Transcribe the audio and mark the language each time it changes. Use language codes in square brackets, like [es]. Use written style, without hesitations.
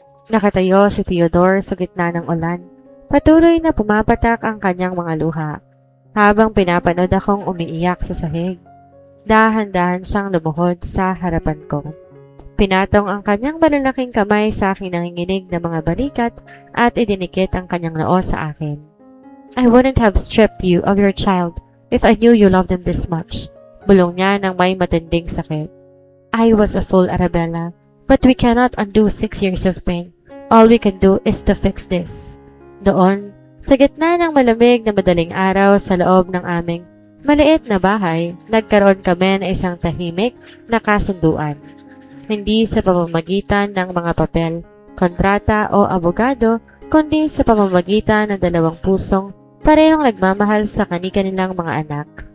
[tl] Nakatayo si Theodore sa gitna ng ulan. Patuloy na pumapatak ang kanyang mga luha. Habang pinapanood akong umiiyak sa sahig. Dahan-dahan siyang lumuhod sa harapan ko. Pinatong ang kanyang malalaking kamay sa aking nanginginig na mga balikat at idinikit ang kanyang noo sa akin. [en] I wouldn't have stripped you of your child if I knew you loved him this much. [tl] Bulong niya nang may matinding sakit. [en] I was a fool, Arabella, but we cannot undo 6 years of pain. All we can do is to fix this. [tl] Doon, sa gitna ng malamig na madaling araw sa loob ng aming maliit na bahay, nagkaroon kami ng isang tahimik na kasunduan. Hindi sa pamamagitan ng mga papel, kontrata o abogado, kundi sa pamamagitan ng dalawang pusong parehong nagmamahal sa kani-kanilang mga anak.